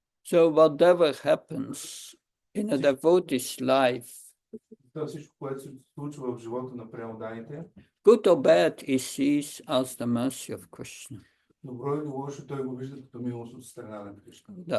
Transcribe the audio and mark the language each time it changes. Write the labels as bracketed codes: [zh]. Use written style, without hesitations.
[en] So whatever happens in a devotee's life, [bg] Това всичко, което се случва в живота на преоданите, [en] good or bad, he sees as the mercy of Krishna. [bg] добро или лошо, той го вижда като милост от страна на Кришна.